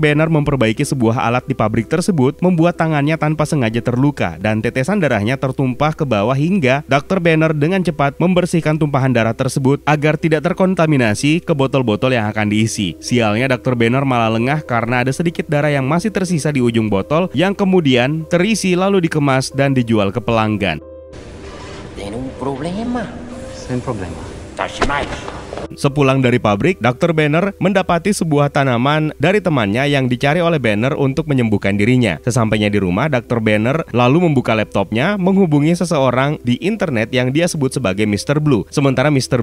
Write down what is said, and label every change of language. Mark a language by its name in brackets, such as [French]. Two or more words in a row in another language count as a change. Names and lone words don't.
[Indonesian] Banner memperbaiki sebuah alat di pabrik tersebut membuat tangannya tanpa sengaja terluka dan tetesan darahnya tertumpah ke bawah hingga Dr. Banner dengan cepat membersihkan tumpahan darah tersebut agar tidak terkontaminasi ke botol-botol yang akan diisi. Sialnya Dr. Banner malah lengah karena ada sedikit darah yang masih tersisa di ujung botol yang kemudian terisi lalu dikemas dan dijual ke pelanggan. [Portuguese] Tem problema. Sem problema. [Indonesian] Sepulang dari pabrik, Dr. Banner mendapati sebuah tanaman dari temannya yang dicari oleh Banner untuk menyembuhkan dirinya. Sesampainya di rumah, Dr. Banner lalu membuka laptopnya, menghubungi seseorang di internet yang dia sebut sebagai Mr. Blue. Sementara Mr.